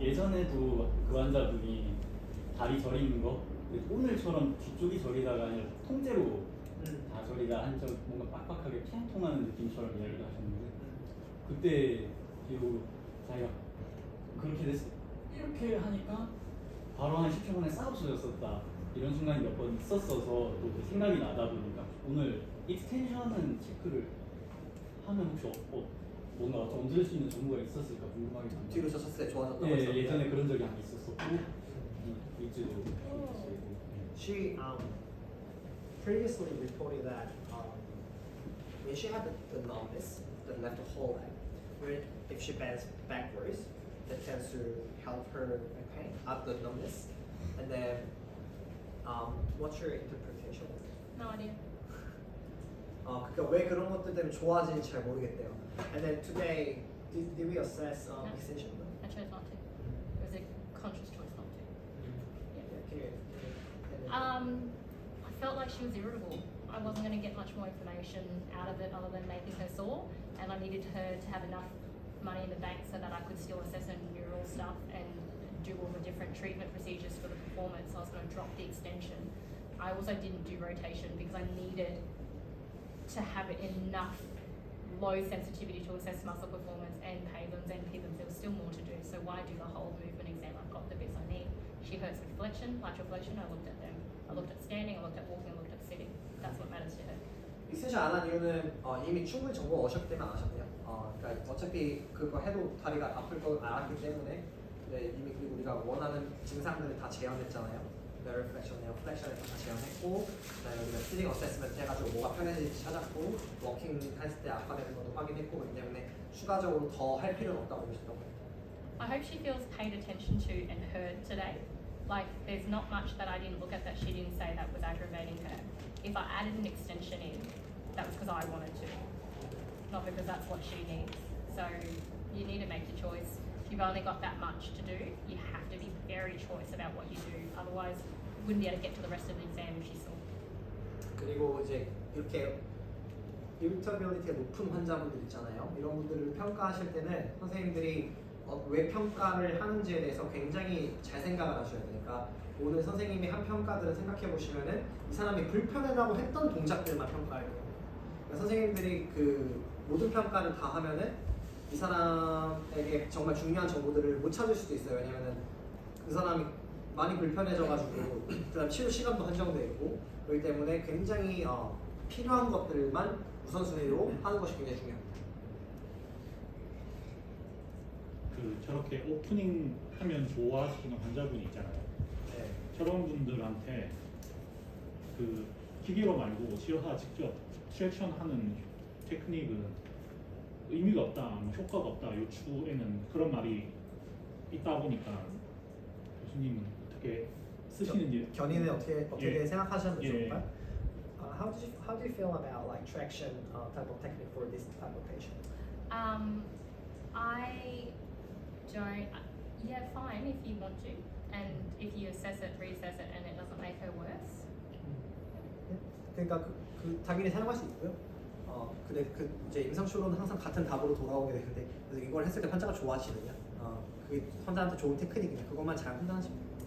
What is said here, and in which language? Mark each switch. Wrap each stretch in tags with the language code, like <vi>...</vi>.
<ko>예전에도 그 환자분이 다리 저리는 거 근데 오늘처럼 뒤쪽이 저리다가 아니라 통째로 다 저리다 한 적 뭔가 빡빡하게 통통하는 느낌처럼 이야기를 하셨는데 그때 비록 자기가 그렇게 됐어 이렇게 하니까 바로 한 10초 만에 싹 없어졌었다 이런 순간이 몇 번 있었어서 또 그 생각이 나다 보니까 오늘 익스텐션은 체크를 하면 혹시 뭔가 얹을 수 있는 정보가 있었을까 궁금하긴 한데 뒤로 젖혔을 때 좋아졌다고 예, 했었는데. 예전에 그런 적이 한 번 있었었고 일지도</ko> <en>She previously reported that when she had the numbness that left the whole leg, where if she bends backwards, that tends to help her pain at the numbness. And then, what's your interpretation? No idea.</en> <ko>그러니까 왜 그런 것들 때문에 좋아지는지 잘 모르겠대요.</ko> <en>And then today, did we assess No. extension? I chose not to. It was a conscious choice not to.</en> <ko>이렇게</ko> <en>I felt like she was irritable. I wasn't going to get much more information out of it other than making her sore, and I needed her to have enough money in the bank so that I could still assess her neural stuff and do all the different treatment procedures for the performance. I was going to drop the extension. I also didn't do rotation because I needed to have enough low sensitivity to assess muscle performance and Pavens and Pivens. There was still more to do, so why do the whole movement exam? I've got the bits I need. She hurts with flexion, lateral flexion. I looked at them. I looked at standing, I looked at walking, I looked at sitting. That's what matters to her.</en> <ko>익스텐션 안 한 이유는 이미 충분히 정보가 어셨기 때문에 안 하셨대요. 그러니까 어차피 그거 해도 다리가 아플 걸 알았기 때문에 이미 그리고 우리가 원하는 증상들을 다 제한했잖아요. Nerve flexion, flexion 다 제한했고, 그다음에 우리가 sitting assessment 해가지고 뭐가 편해질지 찾았고, 워킹 했을 때 악화되는 것도 확인했고, 그렇기 때문에 추가적으로 더 할 필요는 없다고 보셨던 거예요.</ko> <en>I hope she feels paid attention to and heard today. Like, there's not much that I didn't look at that she didn't say that was aggravating her. If I added an extension in, that was because I wanted to, not because that's what she needs. So you need to make your choice. If you've only got that much to do, you have to be very choice about what you do. Otherwise, you wouldn't be able to get to the rest of the exam if she saw.</en> <ko>그리고 이제 이렇게 irritability가 높은 환자분들 있잖아요. 이런 분들을 평가하실 때는 선생님들이 왜 평가를 하는지에 대해서 굉장히 잘 생각을 하셔야 되니까 오늘 선생님이 한 평가들을 생각해 보시면은 이 사람이 불편하다고 했던 동작들만 평가할 거예요. 그러니까 선생님들이 그 모든 평가를 다 하면은 이 사람에게 정말 중요한 정보들을 못 찾을 수도 있어요. 왜냐면은 그 사람이 많이 불편해져가지고 그다음 치료 시간도 한정돼 있고 그렇기 때문에 굉장히 필요한 것들만 우선순위로 하는 것이 굉장히 중요합니다. 저렇게 오프닝 하면 좋아하시는 환자분이 있잖아요. 네. 저런 분들한테 그 기계로 말고 치료사 직접 트랙션 하는 테크닉은 의미가 없다, 뭐 효과가 없다, 요추에는 그런 말이 있다 보니까 교수님은 어떻게 쓰시는지 견인은 어떻게 예. 생각하셨는지 예. 좋을까요?</ko> <en>How do you feel about like traction type of technique for this type of patient? I don't. Yeah, fine if you want to, and if you assess it, reassess it, and it doesn't make her worse.</en> <ko>그러니까 그 당연히 사용할 수 있고요. 근데 그 이제 임상치료는 항상 같은 답으로 돌아오게 되는데 그래서 이걸 했을 때 환자가 좋아하시느냐? 그게 환자한테 좋은 테크닉이냐? 그것만 잘 판단하시면 돼요.</ko>